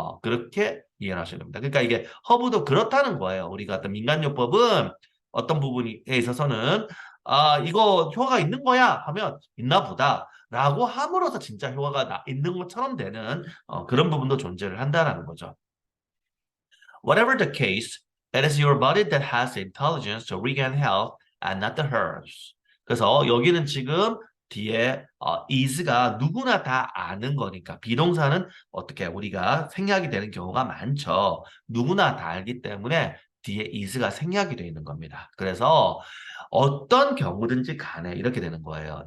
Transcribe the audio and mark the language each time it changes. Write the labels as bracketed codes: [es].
[ko] 그렇게 이해를 하셔야 됩니다. 그러니까 이게 허브도 그렇다는 거예요. 우리가 어떤 민간요법은 어떤 부분에 있어서는 이거 효과가 있는 거야 하면 있나 보다. 라고 함으로써 진짜 효과가 있는 것처럼 되는 그런 부분도 존재를 한다는 거죠. [en] Whatever the case, it is your body that has the intelligence to regain health and not the herbs. [ko] 그래서 여기는 지금 뒤에 is가 누구나 다 아는 거니까 비동사는 어떻게 우리가 생략이 되는 경우가 많죠. 누구나 다 알기 때문에 뒤에 is가 생략이 되어 있는 겁니다. 그래서 어떤 경우든지 간에 이렇게 되는 거예요.